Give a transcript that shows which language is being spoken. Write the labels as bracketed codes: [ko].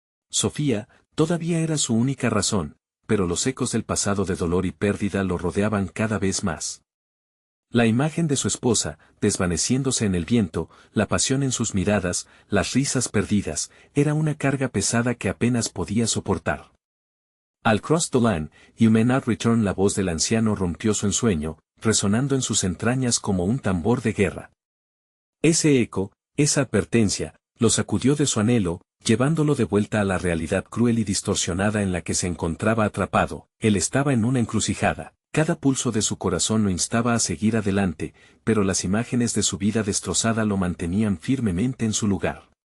[es] Sofía, todavía era su única razón, pero los ecos del pasado de dolor y pérdida lo rodeaban cada vez más. La imagen de su esposa, desvaneciéndose en el viento, la pasión en sus miradas, las risas perdidas, era una carga pesada que apenas podía soportar. [en] Al cross the line, you may not return. [es] La voz del anciano rompió su ensueño, resonando en sus entrañas como un tambor de guerra. Ese eco, esa advertencia, lo sacudió de su anhelo, llevándolo de vuelta a la realidad cruel y distorsionada en la que se encontraba atrapado. Él estaba en una encrucijada. Cada pulso de su corazón lo instaba a seguir adelante, pero las imágenes de su vida destrozada lo mantenían firmemente en su lugar.